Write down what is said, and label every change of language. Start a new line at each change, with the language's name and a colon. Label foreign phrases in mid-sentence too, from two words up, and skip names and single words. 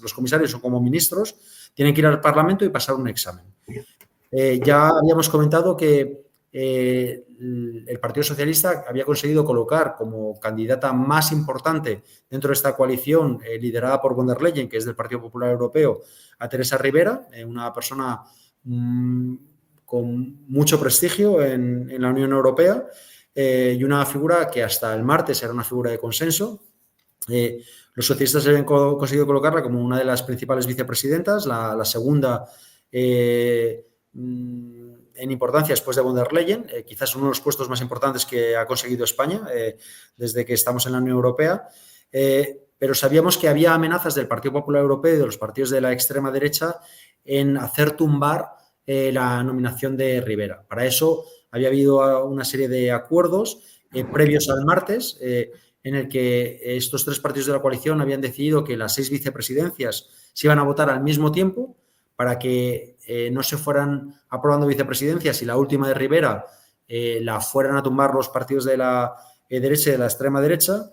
Spanish: Los comisarios son como ministros, tienen que ir al Parlamento y pasar un examen. Ya habíamos comentado que el Partido Socialista había conseguido colocar como candidata más importante dentro de esta coalición liderada por von der Leyen, que es del Partido Popular Europeo, a Teresa Ribera, una persona con mucho prestigio en la Unión Europea y una figura que hasta el martes era una figura de consenso. Los socialistas habían conseguido colocarla como una de las principales vicepresidentas, la segunda en importancia después de von der Leyen, quizás uno de los puestos más importantes que ha conseguido España desde que estamos en la Unión Europea. Pero sabíamos que había amenazas del Partido Popular Europeo y de los partidos de la extrema derecha en hacer tumbar la nominación de Rivera. Para eso había habido una serie de acuerdos previos al martes en el que estos 3 partidos de la coalición habían decidido que las 6 vicepresidencias se iban a votar al mismo tiempo para que no se fueran aprobando vicepresidencias y la última de Rivera la fueran a tumbar los partidos de la derecha y de la extrema derecha.